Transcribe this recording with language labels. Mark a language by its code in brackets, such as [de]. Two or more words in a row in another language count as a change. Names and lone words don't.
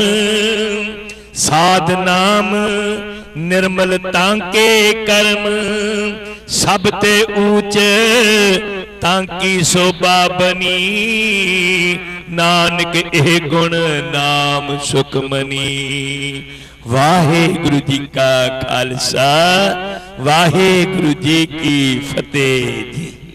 [hi] साध नाम निर्मलता के कर्म। सब ते ऊंच ताकी शोभा बनी। नानक एह गुण नाम सुख मनी। वाहेगुरु जी का खालसा। वाहेगुरु जी की फतेह जी।